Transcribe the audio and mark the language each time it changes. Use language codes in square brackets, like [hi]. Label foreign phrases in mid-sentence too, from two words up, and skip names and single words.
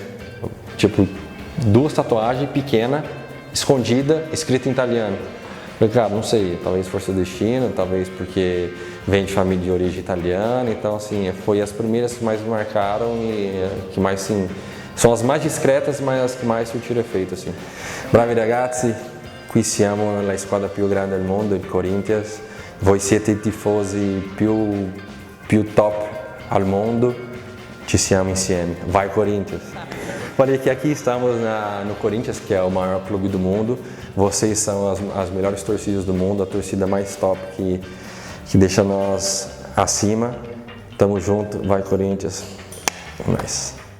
[pt] Tipo, 2 tatuagens pequenas, escondida, escrita em italiano. Eu falei, cara, não sei, talvez fosse o destino, talvez porque vem de família de origem italiana. Então, assim, foi as primeiras que mais me marcaram e que mais, sim, sono as mais discretas, mas as che mais sentiram efeito, assim. [it] Bravi ragazzi, qui siamo nella squadra più grande del mondo, il Corinthians. Voi siete i tifosi più top al mondo, ci siamo insieme. Vai Corinthians! [pt] Falei que aqui estamos no Corinthians, que é o maior clube do mundo. Vocês são as melhores torcidas do mundo, a torcida mais top que deixa nós acima. Tamo junto, vai Corinthians! Nice.